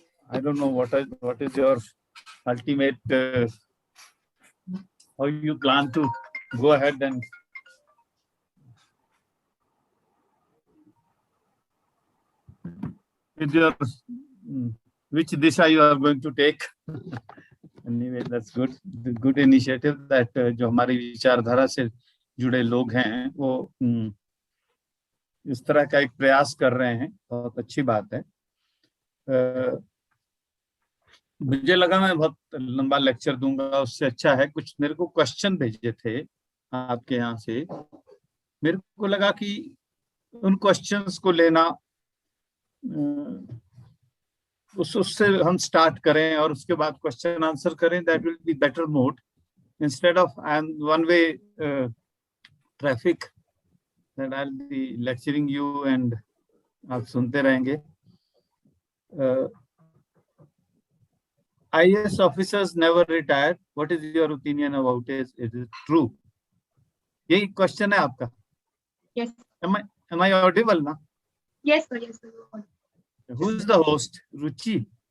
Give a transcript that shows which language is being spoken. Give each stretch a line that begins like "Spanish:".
English: I don't know what is your ultimate how you plan to go ahead and with your which Disha you are going to take. Anyway, that's good initiative that
Hindi: जो हमारी विचारधारा से जुड़े लोग हैं वो इस तरह का एक प्रयास कर रहे हैं, बहुत अच्छी बात है। मुझे लगा मैं बहुत लंबा लेक्चर दूंगा, उससे अच्छा है कुछ मेरे को क्वेश्चन भेजे थे आपके यहाँ से, मेरे को लगा कि उन क्वेश्चंस को लेना, उससे हम स्टार्ट करें और उसके बाद क्वेश्चन आंसर करें। That will be better mode instead of one way traffic that I will be lecturing you and आप सुनते रहेंगे।
English: IAS officers never retire. What is your opinion about it? Is it true?
Hindi: यही question है आपका?
English: Yes. Am I audible ना? Yes sir. Who is the host? Ruchi?